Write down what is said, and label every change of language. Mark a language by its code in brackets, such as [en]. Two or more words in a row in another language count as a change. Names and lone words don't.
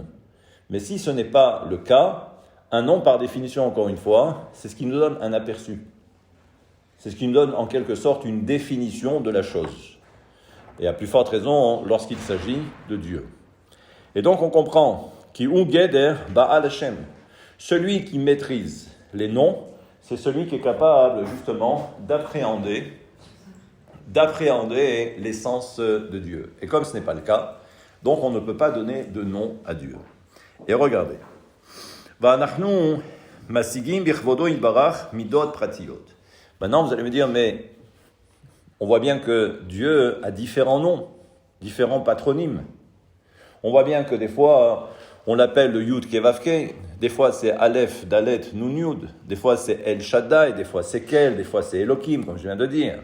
[fr] Mais si ce n'est pas le cas, un nom par définition, encore une fois, c'est ce qui nous donne un aperçu. C'est ce qui nous donne en quelque sorte une définition de la chose. Et à plus forte raison lorsqu'il s'agit de Dieu. Et donc on comprend [he] כי הוא גדר בעל השם. [fr] Celui qui maîtrise les noms, c'est celui qui est capable justement d'appréhender l'essence de Dieu. Et comme ce n'est pas le cas, donc on ne peut pas donner de nom à Dieu. Et regardez. [he] ואנחנו משיגים בכבודו יתברך מידות פרטיות. [fr] Maintenant vous allez me dire, mais on voit bien que Dieu a différents noms, différents patronymes. On voit bien que des fois, on l'appelle le Yud Kevavke, des fois c'est Aleph, Dalet, Nun Yud, des fois c'est El Shaddai, des fois c'est Kel, des fois c'est Elohim, comme je viens de dire.